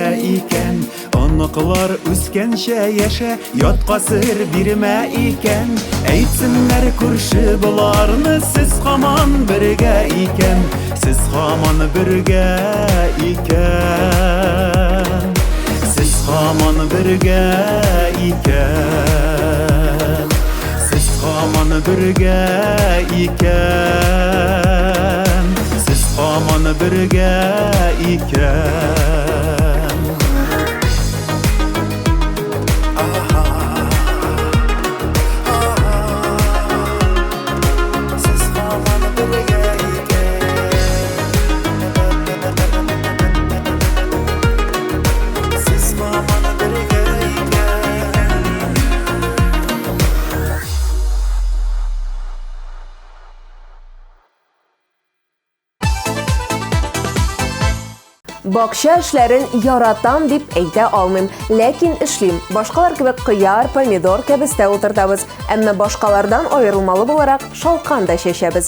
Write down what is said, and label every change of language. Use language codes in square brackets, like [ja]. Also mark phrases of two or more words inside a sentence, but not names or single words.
[tt] икән Оныклар үскәнчә яшә ятка сер бирмә икән Әйтсеннәр күрше буларны сез һаман бергә икән Сез һаман бергә икән Сез һаман бергә икән Сез һаман бергә икән Aman birge iken Siz aman birge iken Siz aman birge iken Бакча эшләрен яратам дип әйтә алмыйм, ләкин эшлим. Башкалар кебек кыяр, помидор кәбестә утыртабыз, әмма башкалардан аерылмалы буларак шалкан да чәчәбез.